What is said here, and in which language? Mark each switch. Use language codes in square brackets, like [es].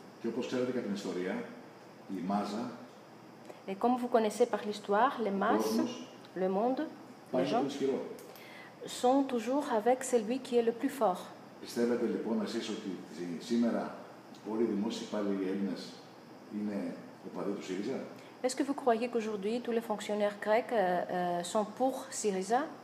[el] Και όπως ξέρετε κατά την ιστορία, η μάζα, [fr] et comme vous connaissez par l'histoire, les masses, le monde, les gens, sont toujours avec celui qui est le plus fort. [el] Πιστεύετε λοιπόν εσείς ότι σήμερα όλοι οι δημόσιοι υπάλληλοι Έλληνες είναι οπαδοί του ΣΥΡΙΖΑ? [fr] Est-ce que vous croyez qu'aujourd'hui tous les fonctionnaires grecs sont pour Syriza?